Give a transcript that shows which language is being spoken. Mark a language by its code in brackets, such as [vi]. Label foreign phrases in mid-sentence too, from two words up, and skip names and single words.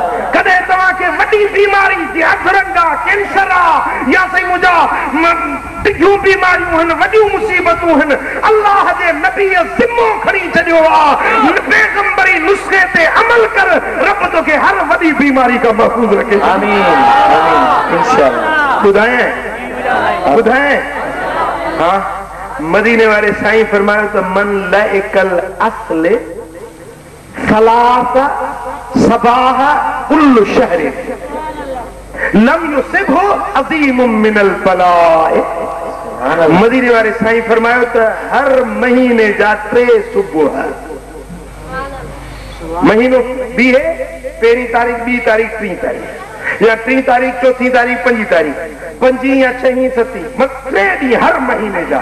[sd] कॾहिं तव्हांखे वॾी बीमारी जीअं अधरंग आहे, कैंसर आहे, या साईं मुंहिंजा ॾिघियूं बीमारियूं आहिनि, वॾियूं मुसीबतूं आहिनि, अल्लाह जे नबीअ ज़िम्मो खणी छॾियो आहे। पैगंबरी नुस्ख़े ते अमल कर, रब तोखे हर वॾी बीमारी खां महफ़ूज़ रखे। [ar] آمين آمين إن شاء الله. [sd] ॿुधाएं हाँ, मदीने वारे साईं फरमायो त [ar] من لعق العسل ثلاث صباح كل شهر لم يصبه عظيم من البلاء. [sd] मदीने वारे साईं फरमायो त हर महीने जा 3 सुबुह, महीनो बि है, पहिरीं तारीख़, 2 तारीख़, 3 तारीख़, या 3 तारीख़, 4 तारीख़, 5 तारीख़, 5 या 6, 7, 3 ॾींहं हर महीने जा।